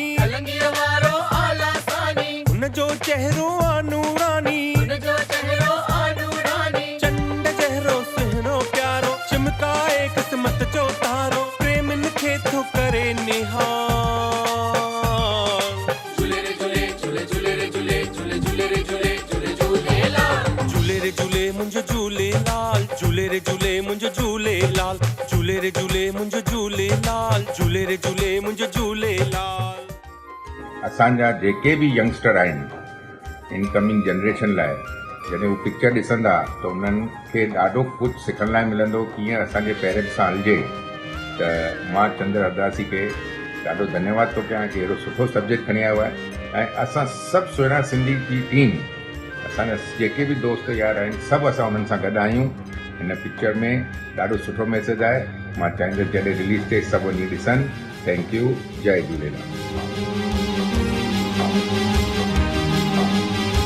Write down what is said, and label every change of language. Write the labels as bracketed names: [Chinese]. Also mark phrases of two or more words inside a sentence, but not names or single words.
[Sindhi] कलंगीअ वारो आला सानी, हुन जो चेहरो आ नूरानी, हुन जो चेहरो आ नूरानी, चंड जहिड़ो सुहिणो प्यारो, चिमकाए क़िस्मत जो तारो, प्रेमनि खे थो करे निहाल। झूले रे झूले झूले झूले रे झूले झूले झूले रे झूले झूले झूलेलाल, झूले रे झूले मुंहिंजो झूलेलाल, झूले रे झूले मुंहिंजो झूलेलाल, झूले रे झूले मुंहिंजो झूलेलाल, झूले रे झूले मुंहिंजो झूलेलाल। असांजा जेके बि यंगस्टर आहिनि [English] incoming generation [Sindhi] लाइ जॾहिं हू पिक्चर ॾिसंदा त उन्हनि खे ॾाढो कुझु सिखण लाइ मिलंदो, कीअं असांजे पेरेंट्स सां हलिजे। त मां चंद्र हरदासी खे ॾाढो धन्यवाद थो कयां कि अहिड़ो सुठो सब्जेक्ट खणी आयो आहे। ऐं असां सभु सुहिणा सिंधी जी टीम, असांजा जेके बि दोस्त यार आहिनि, सभु असां उन्हनि सां गॾु आहियूं। हिन पिक्चर में ॾाढो सुठो मैसेज आहे। मां चाहींदुसि जॾहिं रिलीज़ थिए सभु वञी ॾिसनि। [English] Thank you, [Sindhi] जय झूलेलाल।